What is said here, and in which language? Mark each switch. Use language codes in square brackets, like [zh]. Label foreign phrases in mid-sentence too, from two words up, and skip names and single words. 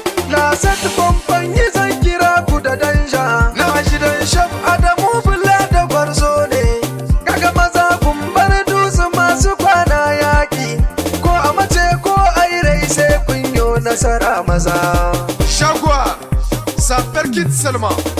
[fr] La sept compagnie [ha] zan kira ku da danja, na shi dan Shaf Adamu Bula da gwarzo ne. Kaga maza kun bar dusu masu kwana yaki, ko a mace ko a yi rai sai kun yo nasara maza. [fr] Jaguar, ça percute seulement.